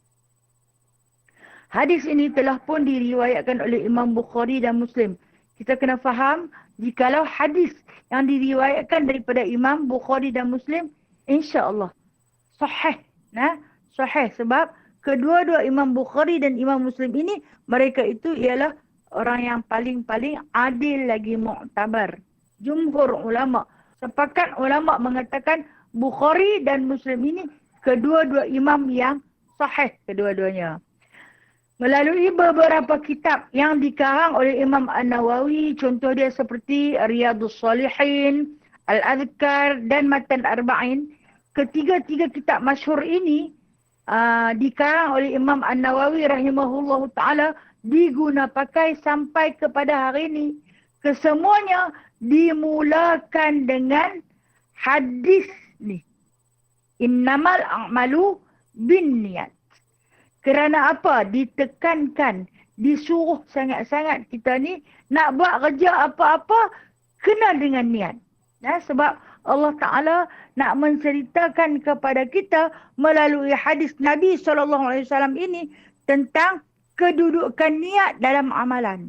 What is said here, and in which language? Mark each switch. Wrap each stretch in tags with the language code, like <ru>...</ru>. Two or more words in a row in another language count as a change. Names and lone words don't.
<ms>Hadis ini telah pun diriwayatkan oleh Imam Bukhari dan Muslim. Kita kena faham, jikalau hadis yang diriwayatkan daripada Imam Bukhari dan Muslim,</ms> <ar>إن شاء الله</ar> <ms>sahih. Sahih sebab kedua-dua Imam Bukhari dan Imam Muslim ini, mereka itu ialah orang yang paling-paling adil lagi mu'tabar. Jumhur ulama, sepakat ulama mengatakan Bukhari dan Muslim ini kedua-dua imam yang sahih kedua-duanya. Melalui beberapa kitab yang dikarang oleh Imam An-Nawawi, contoh dia seperti Riyadhus Shalihin, Al-Adhkar dan Matan Arba'in. Ketiga-tiga kitab masyhur ini dikarang oleh Imam An-Nawawi</ms> <ar>رحمه الله تعالى,</ar> <ms>diguna pakai sampai kepada hari ini. Kesemuanya dimulakan dengan hadis ni.</ms> <ar>إنما الأعمال بالنيات.</ar> <ms>Kerana apa? Ditekankan, disuruh sangat-sangat kita ni nak buat kerja apa-apa kena dengan niat. Sebab Allah Ta'ala nak menceritakan kepada kita melalui hadis Nabi SAW ini tentang kedudukan niat dalam amalan.</ms>